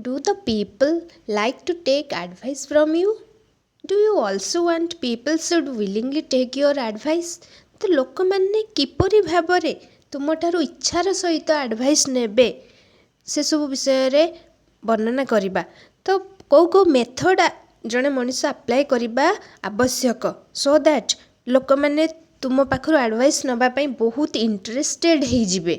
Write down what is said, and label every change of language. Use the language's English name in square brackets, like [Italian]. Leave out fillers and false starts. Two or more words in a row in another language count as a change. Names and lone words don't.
[English] Do the people like to take advice from you? Do you also want people should willingly take your advice? [Odia] ତ ଲୋକମାନେ କିପରି ଭାବରେ ତୁମଠାରୁ ଇଚ୍ଛାର ସହିତ ଆଡ଼ଭାଇସ୍ ନେବେ ସେସବୁ ବିଷୟରେ ବର୍ଣ୍ଣନା କରିବା। ତ କେଉଁ ମେଥଡ଼ ଜଣେ ମଣିଷ ଆପ୍ଲାଏ କରିବା ଆବଶ୍ୟକ [English] so that [Odia] ଲୋକମାନେ ତୁମ ପାଖରୁ ଆଡ଼ଭାଇସ୍ ନେବା ପାଇଁ ବହୁତ ଇଣ୍ଟରେଷ୍ଟେଡ୍ ହେଇଯିବେ।